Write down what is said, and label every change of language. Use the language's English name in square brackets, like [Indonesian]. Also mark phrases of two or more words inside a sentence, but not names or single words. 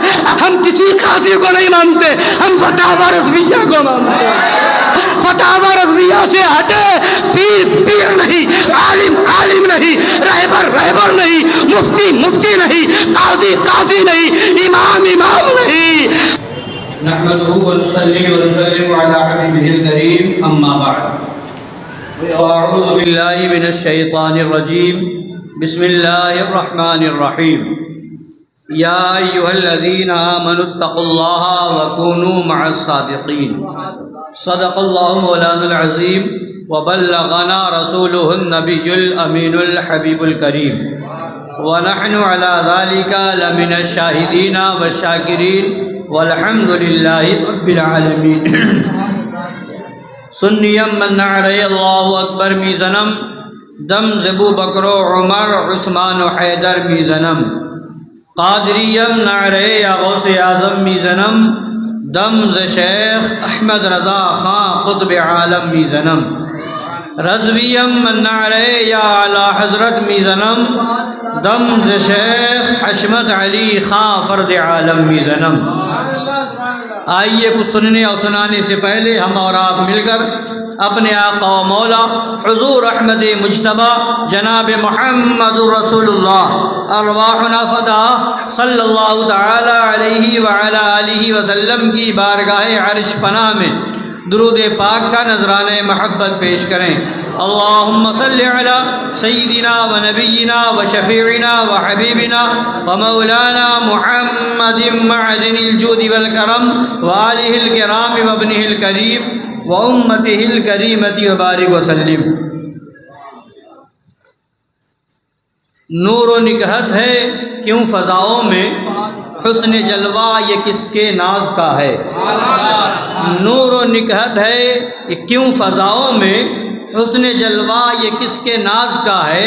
[Urdu] ہم کسی قاضی کو نہیں مانتے، ہم فتاوی رضویہ کو مانتے ہیں۔ فتاوی رضویہ سے ہٹے، پیر نہیں، عالم نہیں، رہبر نہیں، مفتی نہیں، قاضی نہیں، امام نہیں۔ [Arabic] نحمده ونصلي ونسلم على حبيبه الكريم اما بعد اعوذ بالله من الشيطان الرجيم بسم الله الرحمن الرحيم يا ايها الذين امنوا اتقوا الله وكونوا مع الصادقين صدق الله مولانا العظيم وبلغنا رسوله النبي الامين الحبيب الكريم ونحن على ذلك لمن الشاهدين والشاكرين والحمد للہ رب العالمین۔ [Persian] سنیم من نعرہ اللہ اکبر میزنم دم زبو بکر و عمر عثمان و حیدر میزنم قادریم نعرہ یا غوث اعظم میزنم دم ز شیخ احمد رضا خان قطب عالم میزنم رضویم من نعرہ یا اعلی حضرت میزنم دم ز شیخ حشمت علی خان فرد عالم میزنم۔ [Urdu] آئیے کچھ سننے اور سنانے سے پہلے ہم اور آپ مل کر اپنے آقا و مولا حضور احمد مجتبی جناب محمد رسول اللہ [Arabic] ارواحنا فدا صلی اللہ تعالی علیہ وعلی آلہ وسلم [Urdu] کی بارگاہ عرش پناہ میں درود پاک کا نذرانہ محبت پیش کریں۔ [Arabic] اللہم صلی علی سیدنا و نبینا و شفیعنا و حبیبنا و مولانا محمد معدن الجود والکرم و آلہ الکرام و ابنہ الکریم و امتہ الکریمۃ و بارک وسلم۔ [Urdu] نور و نکہت ہے کیوں فضاؤں میں، حسن جلوہ یہ کس کے ناز کا ہے۔ نور و نکہت ہے یہ کیوں فضاؤں میں، حسن جلوہ یہ کس کے ناز کا ہے۔